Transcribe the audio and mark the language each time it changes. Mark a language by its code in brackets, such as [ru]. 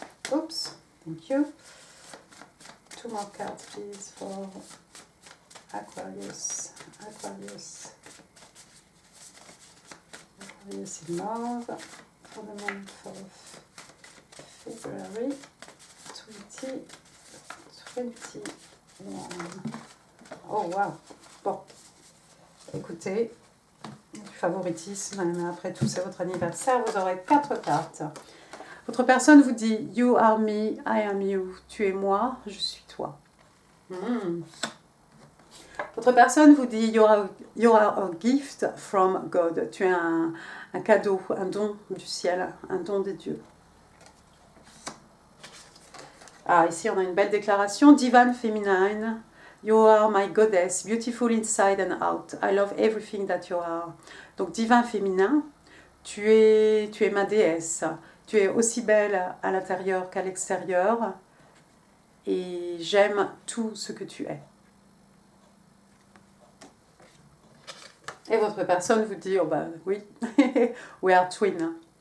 [en] Oops, thank you. 2 more cards, please, for Aquarius. Aquarius in love for the month of February 2021. Oh wow. [fr] Bon, écoutez, du favoritisme, mais après tout c'est votre anniversaire, vous aurez 4 cartes. Votre personne vous dit [en] You are me, I am you. [fr] Tu es moi, je suis toi. Votre personne vous dit [en] you are a gift from God. [fr] Tu es un cadeau, un don du ciel, un don des dieux. Ici on a une belle déclaration. [en] Divine Feminine, you are my goddess, beautiful inside and out. I love everything that you are. [fr] Donc divin féminin, tu es ma déesse. Tu es aussi belle à l'intérieur qu'à l'extérieur. Et j'aime tout ce que tu es. Et votre personne vous dit, oui, [en] we are twin.